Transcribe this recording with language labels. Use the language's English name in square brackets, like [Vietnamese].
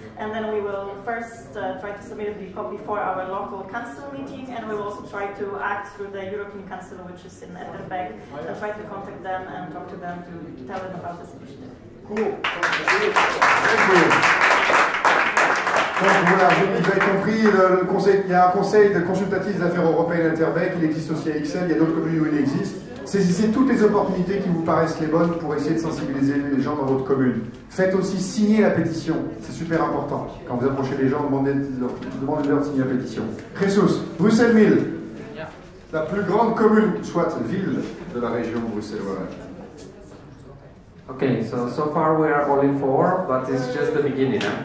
[English] And then we will first try to submit it before our local council meeting, and we will also try to act through the European Council, which is in Etterbeek, and try to contact them and talk to them to tell them about this initiative. Cool. [French] Donc voilà, vous avez compris, il y a un conseil de consultatif des affaires européennes à Etterbeek, il existe aussi à XL, il y a d'autres communes où il existe. Saisissez toutes les opportunités qui vous paraissent les bonnes pour essayer de sensibiliser les gens dans votre commune. Faites aussi signer la pétition, c'est super important. Quand vous approchez les gens, demandez-leur de signer la pétition. Jesus, Bruxelles-Ville, la plus grande commune, soit ville de la région bruxelloise. [English] Okay, so far we are only 4, but it's just the beginning.